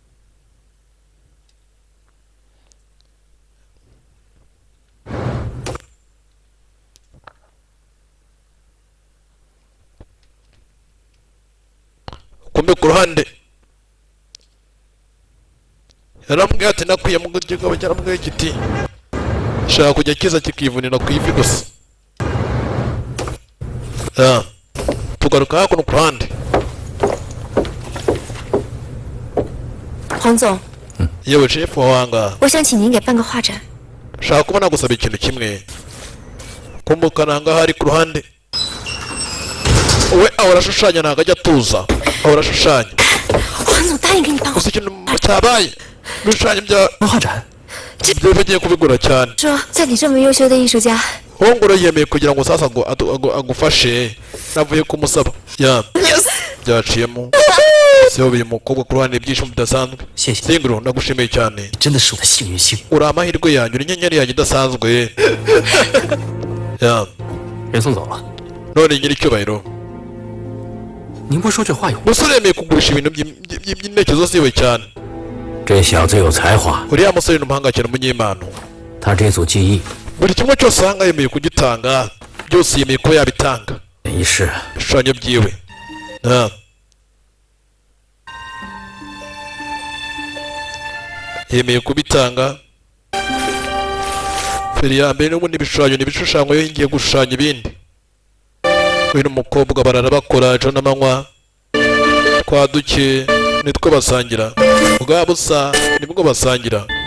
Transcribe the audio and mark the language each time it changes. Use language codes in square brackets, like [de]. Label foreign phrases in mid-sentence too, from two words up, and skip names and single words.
[rw] Kumbe ku ruhande yaramubwiye ati nakwiye mu gutyo cyaramubwiye kiti shaka kujya kiza kikivunira ku ivi gusa. Tugaruka hakuno ku ruhande. [zh] 黄总， [rw] yewe shefu wanga [zh] 我想请您给办个画展。 [rw] shaka kuba nagusaba ikintu kimwe. Kumbukana ngaho ari ku ruhande we ahora ashushanya ntabwo ajya atuza, ahora ashushanya. [zh] 黄总答应给你办。 [rw] gusa ikintu cyabaye ibishushanyo bya [zh] 画展 [rw] byo bagiye kubigura cyane. [zh] 说在你这么优秀的艺术家， [rw] Hongoro yemeye kugira ngo sasa agufashe navuye kumusaba. Byaciyemo se uyu mukobwa ku ruhande ibyishimo bidasanzwe [zh] 谢谢， [rw] singiro ndagushimiye cyane [zh] 真的是我的幸运星。 [rw] uri amahirwe yanjye uri inyenyeri yanjye idasanzwe ya [zh] 人送走了， [rw] none nyiricyubahiro [zh] 您不说这话有？ [rw] umusore yemeye kugurisha ibintu by'intekerezo ziwe cyane [zh] 这小子有才华， [rw] uriya musore ni umuhanga cyane umunyempano [zh] 他这组记忆 [rw] buri kimwe cyose ahanga yemeye kugitanga byose yemeye kuba yabitanga [zh] 一世 [rw] ibishushanyo byiwe ya yemeye kubitanga feri ya mbere n'ubundi ibishushanyo ni ibishushanyo iyo ngiye gushushanya ibindi we n'umukobwa barara bakora ejo n'amanywa twa duke nitwo basangira bwa busa nibwo basangira